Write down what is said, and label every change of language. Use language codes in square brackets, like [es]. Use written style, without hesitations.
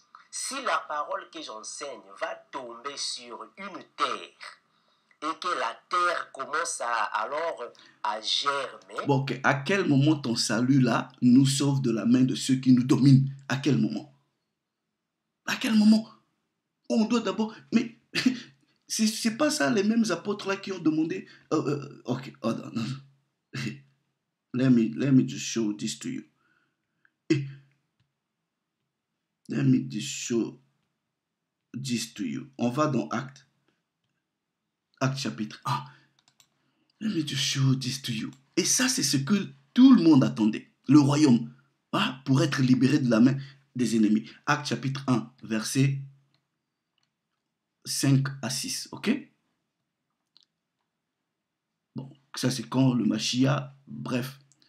[fr] Si la parole que j'enseigne va tomber sur une terre et que la terre commence à germer. Bon, ok. À quel moment ton salut là nous sauve de la main de ceux qui nous dominent? À quel moment? À quel moment? On doit d'abord... Mais c'est pas ça les mêmes apôtres là qui ont demandé... [en] ok, hold on. Let me just show this to you. Let me just show this to you. [fr] On va dans Actes. Actes chapitre 1. [en] Let me just show this to you. [fr] Et ça, c'est ce que tout le monde attendait. Le royaume, pour être libéré de la main des ennemis. Actes chapitre 1, verset 5 à 6. Ok? Bon, ça c'est quand le Mashiach, bref.